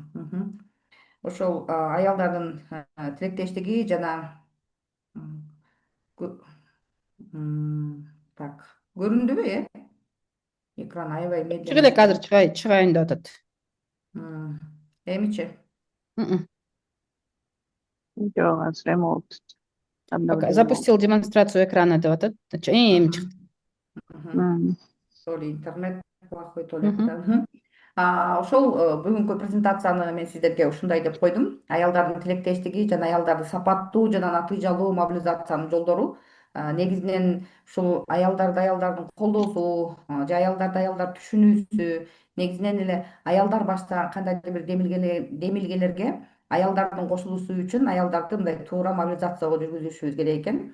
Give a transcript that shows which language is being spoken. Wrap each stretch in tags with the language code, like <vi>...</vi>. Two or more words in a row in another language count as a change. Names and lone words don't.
<ky>Ошол аялдардын тилектештиги жана кө- так көрүндүбү, экран аябай Чыгы элек медленно. азыр чыгайын деп атат. Эмичи? Жоқ, азыр эме болду. Обновление</ky> <ru>Запустил демонстрацию экрана</ru> <ky>деп атат. Эми чыкты. болду.</ky> <ru>То ли интернет плохой, то ли это.</ru> <ky>Ошол бүгүнкү презентацияны мен сиздерге ушундай деп койдум. Аялдардын тилектештиги жана аялдарды сапаттуу жана натыйжалуу мобилизациянын жолдору. Негизинен ушул аялдардын колдоосу же аялдар түшүнүүсү, негизинен эле аялдар башта кандайдыр бир демилгелерге аялдардын кошулуусу үчүн аялдарды мындай туура мобилизацияга жүргүзүшүбүз керек экен.</ky>